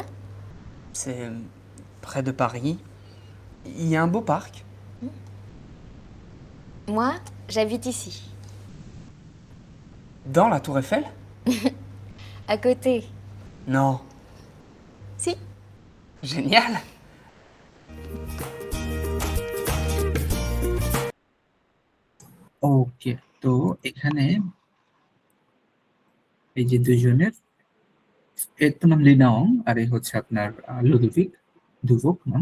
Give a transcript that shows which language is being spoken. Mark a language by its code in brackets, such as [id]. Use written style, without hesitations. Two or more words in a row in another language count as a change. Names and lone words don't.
[fr] C'est près de Paris. Il y a un beau parc. Moi, j'habite ici. Dans la Tour Eiffel? À côté. Non. Si. Génial! [bn] ওকে, তো এখানে এই যে দুইজনের, এর তো নাম লিনাওং আর এই হচ্ছে আপনার লুদোভিক দুভোক নাম।